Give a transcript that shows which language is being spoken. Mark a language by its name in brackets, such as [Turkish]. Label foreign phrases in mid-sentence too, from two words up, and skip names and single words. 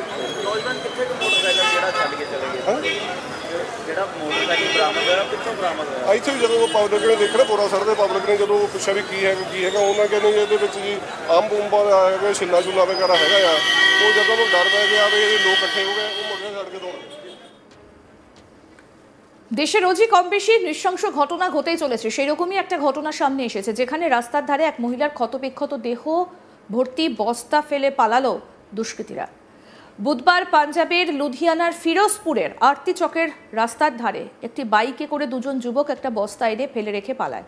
[Punjabi] ਜਿਹੜਾ ਮੋਟਰਸਾਈਕਲ ਬਰਾਮਦ ਹੋਇਆ ਕਿੱਥੋਂ ਬਰਾਮਦ ਹੋਇਆ? ਇੱਥੇ ਵੀ ਜਦੋਂ ਪਬਲਿਕ ਨੇ ਦੇਖਿਆ, ਪੂਰਾ ਸਰ ਦੇ ਪਬਲਿਕ ਨੇ ਜਦੋਂ ਪੁੱਛਿਆ ਵੀ ਕੀ ਹੈਗਾ, ਉਹਨਾਂ ਕਹਿੰਦੇ ਇਹਦੇ ਵਿੱਚ ਜੀ ਅੰਬ ਉੰਬਾਂ ਦਾ ਹੈਗਾ, ਛਿੱਲਾ ਛੁੱਲਾ ਵਗੈਰਾ ਹੈਗਾ ਆ। ਉਹ ਜਦੋਂ ਨੂੰ ਡਰ ਪੈ ਗਿਆ ਵੀ ਇਹ ਲੋਕ ਇਕੱਠੇ ਹੋ ਗਏ, ਉਹ ਮੁੰਡੇ ਛੱਡ ਕੇ ਦੌੜ ਗਏ। [Bangla] দেশে রোজই কম বেশি নৃশংস ঘটনা ঘটেই চলেছে, সেরকমই একটা ঘটনা সামনে এসেছে, যেখানে রাস্তার ধারে এক মহিলার ক্ষতবিক্ষত দেহ ভর্তি বস্তা ফেলে পালালো দুষ্কৃতীরা। বুধবার পাঞ্জাবের লুধিয়ানার ফিরোজপুরের আরতি চকের রাস্তার ধারে একটি বাইকে করে দুজন যুবক একটা বস্তা এনে ফেলে রেখে পালায়।